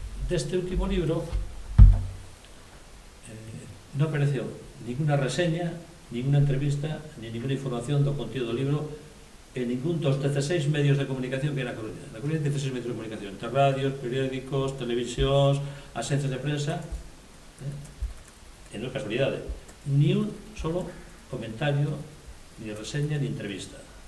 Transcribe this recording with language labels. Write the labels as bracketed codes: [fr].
[gl] Deste último libro non apareceu ninguna reseña, ninguna entrevista, ni ninguna información do contido do libro en ningún dos 16 medios de comunicación que hai na Coruña. Na Coruña hai 16 medios de comunicación, entre radios, periódicos, televisións, agencias de prensa, e non é casualidade. [es] Ni un solo comentario, ni reseña, ni entrevista.